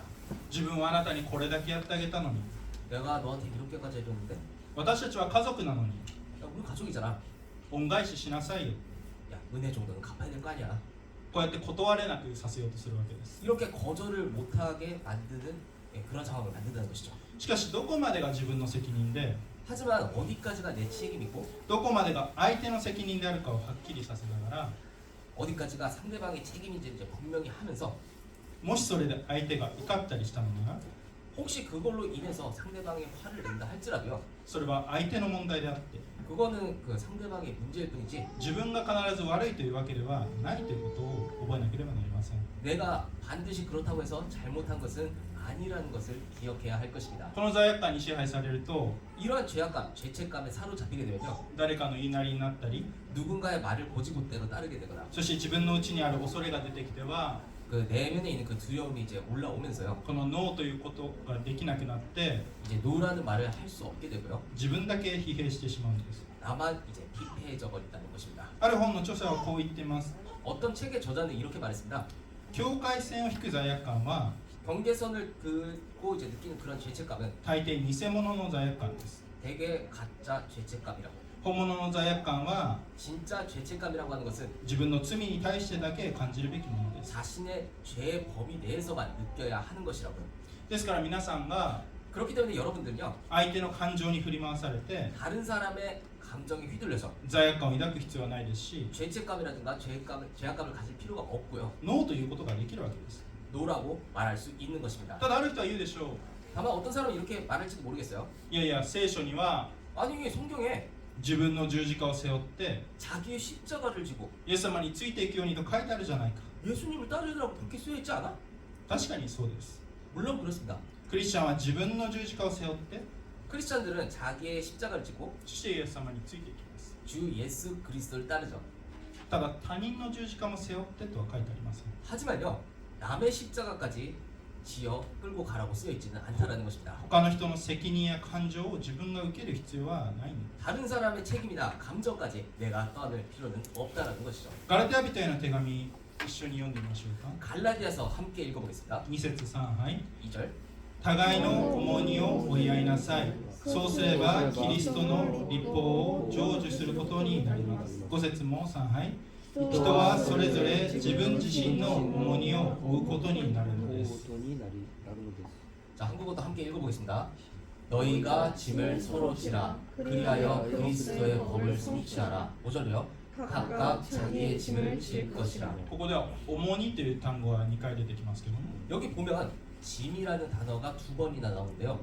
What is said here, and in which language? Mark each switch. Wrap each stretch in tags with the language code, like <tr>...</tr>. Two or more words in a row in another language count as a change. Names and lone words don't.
<ja>自分はあなたにこれだけやってあげたのに</ja> <ko>내가 너한테 이렇게까지 해줬는데,</ko> <ja>私たちは家族なのに</ja> <ko>야, 우리 가족이잖아.</ko> <ja>恩返ししなさいよ</ja> <ko>야, 은혜 정도는 갚아야 될 거 아니야.</ko> <ja>こうやって断れなくさせようとするわけです</ja> <ko>이렇게 거절을 못하게 만드는 그런 상황을 만든다는 것이죠.</ko> <ja>しかしどこまでが自分の責任で</ja> <ko>하지만 어디까지가 내 책임이고</ko> <ja>どこまでが相手の責任であるかをはっきりさせながら、</ja> <ko>어디까지가 상대방의 책임인지 이제 분명히 하면서</ko> <ja>もしそれで相手が怒ったりしたのなら</ja> <ko>혹시 그걸로 인해서 상대방이 화를 낸다 할지라도요.</ko> <ja>それは相手の問題であって</ja> <ko>그거는 그 상대방의 문제일 뿐이지</ko> <ja>自分が必ず悪いというわけではないということを覚えなければなりません。</ja> <ko>내가 반드시 그렇다고 해서 잘못한 것은 아니라는 것을 기억해야 할 것입니다.</ko> <ja>この罪悪感に支配されると</ja> <ko>이러한 죄악감, 죄책감에 사로잡히게 되면요.</ko> <ja>誰かの言いなりになったり</ja> <ko>누군가의 말을 고지고대로 따르게 되거나</ko> <ja>そして自分の内にある恐れが出てきては</ja> <ko>그 내면에 있는 그 두려움이 이제 올라오면서요.</ko> <ja>このノーということができなくなって</ja> <ko>이제 노라는 말을 할 수 없게 되고요.</ko> <ja>自分だけ疲弊してしまうんです。</ja> <ko>나만 이제 피폐해져 버린다는 것입니다.</ko> <ja>ある本の著者はこう言っています。</ja> <ko>어떤 책의 저자는 이렇게 말했습니다.</ko> <ja>境界線を引く罪悪感は</ja> <ko>경계선을 긋고 이제 느끼는 그런 죄책감은</ko> <ja>大抵偽物の罪悪感です。</ja> <ko>대개 가짜 죄책감이라고.</ko> <ja>本物の罪悪感は</ja> <ko>진짜 죄책감이라고 하는 것은</ko> <ja>自分の罪に対してだけ感じるべきものです。</ja> <ko>자신의 죄의 범위 내에서만 느껴야 하는 것이라고요.</ko> <ja>ですから皆さんが</ja> <ko>그렇기 때문에 여러분들은요.</ko> <ja>相手の感情に振り回されて</ja> <ko>다른 사람의 감정에 휘둘려서</ko> <ja>罪悪感を抱く必要はないですし</ja> <ko>죄책감이라든가 죄악감을 가질 필요가 없고요.</ko> <ja>ノーということができるわけです。</ja> <ko>노라고 말할 수 있는 것입니다.</ko> <ja>ただある人は言うでしょう。</ja> <ko>다만 어떤 사람은 이렇게 말할지도 모르겠어요.</ko> <ja>いやいや聖書には</ja> <ko>아니 성경에</ko> <ja>自分の十字架を背負って</ja> <ko>자기의 십자가를 지고</ko> <ja>イエス様についていくようにと書いてあるじゃないか。</ja> <ko>예수님을 따르라고 그렇게 쓰여 있지 않아?</ko> <ja>確かにそうです。</ja> <ko>물론 그렇습니다.</ko> <ja>クリスチャンは自分の十字架を背負って</ja> <ko>크리스찬들은 자기의 십자가를 지고</ko> <ja>そしてイエス様についていきます。</ja> <ko>주 예수 그리스도를 따르죠.</ko> <ja>ただ他人の十字架も背負ってとは書いてありません。</ja> <ko>하지만요 남의 십자가까지 지어 끌고 가라고 쓰여 있지는 않다라는 것입니다.</ko> <ja>他の人の責任や感情を自分が受ける必要はないんです。</ja> <ko>다른 사람의 책임이나 감정까지 내가 떠안을 필요는 없다라는 것이죠.</ko> <ja>ガラテヤ人への手紙一緒に読んでみましょうか。</ja> <ko>갈라디아서 함께 읽어보겠습니다.</ko> <ja>2 節3はい。</ja> <ko>2절</ko> <ja>互いの重荷を負い合いなさい。そうすればキリストの立法を成就することになります。5節も3はい。人はそれぞれ自分自身の重荷を負うことになるのです。</ja> <ko>자 한국어도 함께 읽어보겠습니다. 너희가 짐을 서로 지라 그리하여 그리스도의 법을 성취하라. 5절이요. 각각 자기의 짐을 질 것이라.</ko> <ja>ここでは重荷という単語が2回出てきますけども、</ja> <ko>여기 보면 짐이라는 단어가 2번이나 나오는데요.</ko>